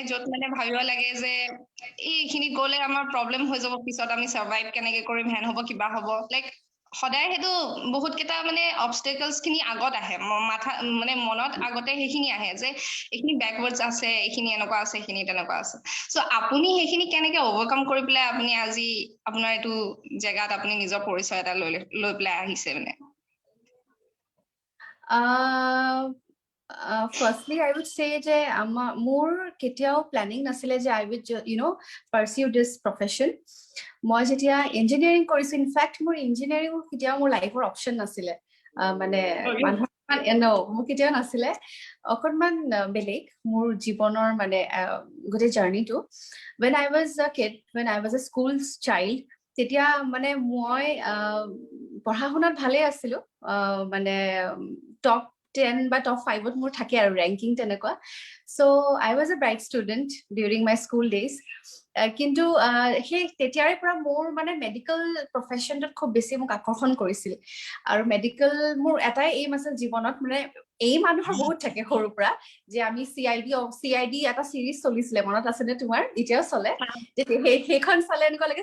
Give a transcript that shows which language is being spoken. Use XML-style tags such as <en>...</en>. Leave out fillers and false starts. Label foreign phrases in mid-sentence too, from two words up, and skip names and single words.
<as>য'ত মানে ভাবিব লাগে যে এইখিনি গ'লে আমাৰ প্ৰবলেম হৈ যাব পিছত আমি সাৰ্ভাইভ কেনেকে কৰিম হেন হ'ব কিবা হ'ব লাইক সদায় হেতু বহুত কেটা মানে অবস্টেকলছ খিনি আগত আহে মাথা মানে মনত আগতে সেইখিনি আহে যে এইখিনি ব্যাকওয়াৰ্ডছ আছে এইখিনি এনেকুৱা আছে এইখিনি তেনেকুৱা আছে সো আপুনি সেইখিনি কেনেকে ওভাৰকাম কৰি পেলাই আপুনি আজি আপোনাৰ এইটো জায়গাত আপুনি নিজৰ পৰিচয় এটা লৈ পেলাই আহিছে মানে</as> <en>firstly I would say</en> <as>যে মোৰ কেতিয়াও প্ল্যানিং নাছিলে যে</as> <en>I would pursue this profession</en> <as>মই যেতিয়া ইঞ্জিনিয়াৰিং কৰিছো ইনফ্যাক্ট মোৰ ইঞ্জিনিয়াৰিং কেতিয়াও মোৰ লাইফৰ অপচন নাছিলে মানে মানুহৰ মোৰ কেতিয়াও নাছিলে অকণমান বেলেগ মোৰ জীৱনৰ মানে গোটেই জাৰ্নিটো</as> <en>when I was a kid when I was a school child</en> <as>তেতিয়া মানে মই পঢ়া শুনাত ভালে আছিলো মানে টপ 10 বা টপ 5 মোৰ থাকে আৰু ৰ্যাঙ্কিং তেনেকুৱা সো</as> <en>I was a bright student during my school days</en> <as>কিন্তু সেই তেতিয়াৰে পৰা মোৰ মানে</as> <en>medical professionটোত</en> <as>খুব বেছি মোক আকৰ্ষণ কৰিছিল আৰু মেডিকেল মোৰ এটাই এইম আছিল জীৱনত মানে এই মানুহৰ বহুত থাকে সৰুৰ পৰা যে আমি CID এটা সিৰিজ চলিছিলে মনত আছে নে তোমাৰ এতিয়াও চলে সেইখন চালে এনেকুৱা লাগে</as>